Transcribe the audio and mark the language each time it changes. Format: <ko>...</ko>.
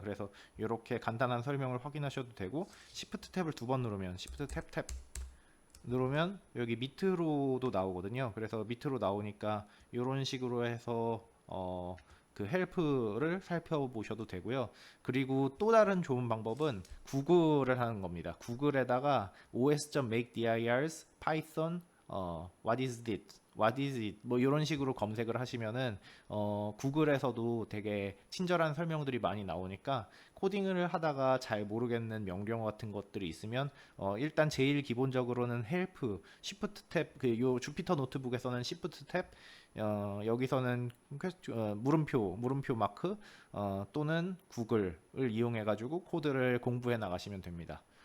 <ko>그래서 이렇게 간단한 설명을 확인하셔도 되고 Shift 탭을 두 번 누르면 Shift 탭 누르면 여기 밑으로도 나오거든요. 그래서 밑으로 나오니까 이런 식으로 해서 그 헬프를 살펴보셔도 되고요. 그리고 또 다른 좋은 방법은 구글을 하는 겁니다. 구글에다가</ko> <en>os.make.dirs python what is it? What is it?</en> <ko>뭐 이런 식으로 검색을 하시면은 구글에서도 되게 친절한 설명들이 많이 나오니까 코딩을 하다가 잘 모르겠는 명령 같은 것들이 있으면 일단 제일 기본적으로는 help, shift 탭, 요 주피터 노트북에서는 shift 탭, 여기서는 물음표 마크 또는 구글을 이용해 가지고 코드를 공부해 나가시면 됩니다.</ko>